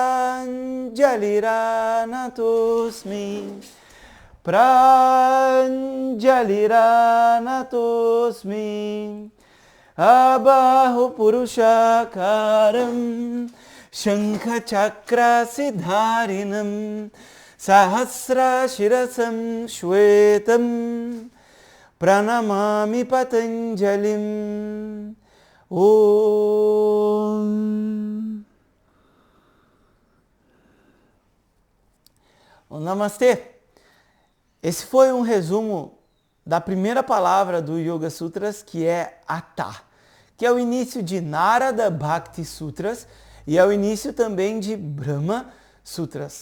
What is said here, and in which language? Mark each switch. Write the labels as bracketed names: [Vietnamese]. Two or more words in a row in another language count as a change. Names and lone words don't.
[Sanskrit] प्राञ्जलिरानतोस्मि प्राञ्जलिरानतोस्मि आबाहु पुरुषाकारं शङ्ख चक्र सिद्धारिणं सहस्र शिरसं श्वेतं प्रणमामि पतञ्जलिम्. Om. [Portuguese] Namastê. Esse foi um resumo da primeira palavra do Yoga Sutras, que é Atha, que é o início de Narada Bhakti Sutras e é o início também de Brahma Sutras.